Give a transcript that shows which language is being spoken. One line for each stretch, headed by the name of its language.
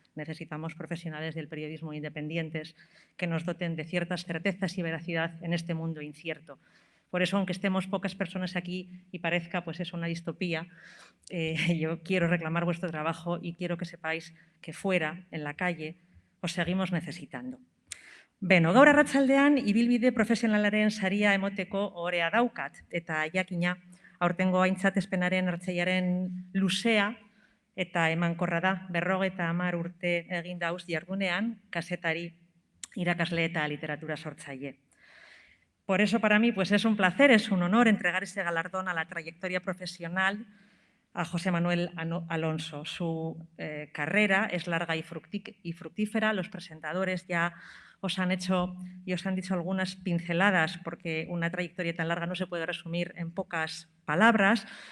Spanish: Necesitamos profesionales del periodismo independientes que nos doten de ciertas certezas y veracidad en este mundo incierto. Por eso, aunque estemos pocas personas aquí y parezca pues una distopía, yo quiero reclamar vuestro trabajo y quiero que sepáis que fuera, en la calle, os seguimos necesitando.
Basque: Beno, gaur arratsaldean ibilbide profesionalaren saria emoteko ohorea daukat eta jakina aurtengo aintzatespenaren hartzailearen luzea eta emankorra da. 50 urte egin dauz jardunean kazetari, irakasle eta literatura sortzaile.
Spanish: Por eso para mí pues es un placer, es un honor entregar este galardón a la trayectoria profesional a José Manuel Alonso. Su carrera es larga y fructífera. Los presentadores ya os han hecho y os han dicho algunas pinceladas, porque una trayectoria tan larga no se puede resumir en pocas palabras.